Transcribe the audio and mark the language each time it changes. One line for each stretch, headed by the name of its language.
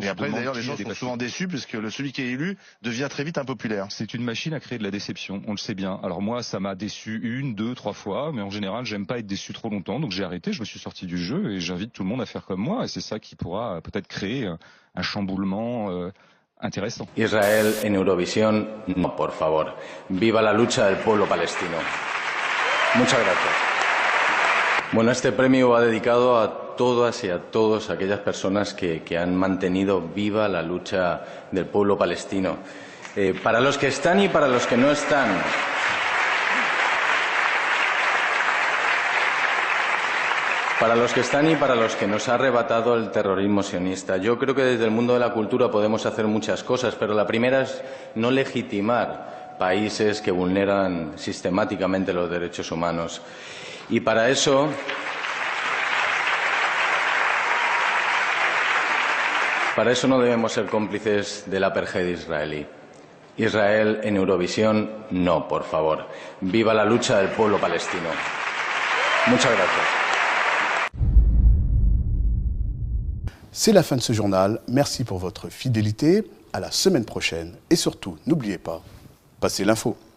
French: Et après d'ailleurs les gens sont souvent déçus puisque celui qui est élu devient très vite impopulaire. C'est une machine à créer de la déception, on le sait bien. Alors moi ça m'a déçu 1, 2, 3 fois, mais en général j'aime pas être déçu trop longtemps, donc j'ai arrêté, je me suis sorti du jeu et j'invite tout le monde à faire comme moi et c'est ça qui pourra peut-être créer un chamboulement interesante.
Spanish: Israel en Eurovisión, no, por favor. Viva la lucha del pueblo palestino. Muchas gracias. Bueno, este premio va dedicado a todas y a todos aquellas personas que han mantenido viva la lucha del pueblo palestino. Para los que están y para los que no están. Para los que están y para los que nos ha arrebatado el terrorismo sionista. Yo creo que desde el mundo de la cultura podemos hacer muchas cosas, pero la primera es no legitimar países que vulneran sistemáticamente los derechos humanos. Y para eso no debemos ser cómplices del apartheid israelí. Israel en Eurovisión, no, por favor. Viva la lucha del pueblo palestino. Muchas gracias.
French: C'est la fin de ce journal. Merci pour votre fidélité. À la semaine prochaine. Et surtout, n'oubliez pas, passez l'info.